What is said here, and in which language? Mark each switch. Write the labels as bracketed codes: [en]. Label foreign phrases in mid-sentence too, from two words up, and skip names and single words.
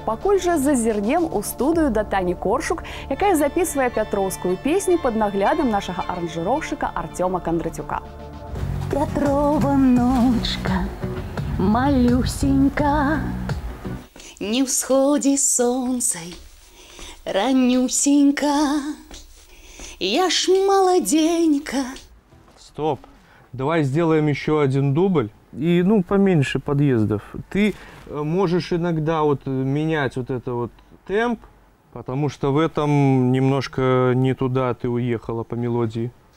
[be] Пакуль жа зазірнем у студыю да Тані Коршук, якая запісвае пятроўскую песню пад наглядам нашага аранжыроўшчыка Артёма Кондратюка. Петрова ночка, малюсенька, Не всходи солнце, ранюсенька, я ж молоденька, [ru] Стоп. Давай сделаем еще один дубль. И, ну, поменьше подъездов. Ты можешь иногда вот менять вот это вот темп, потому что в этом немножко не туда ты уехала по мелодии.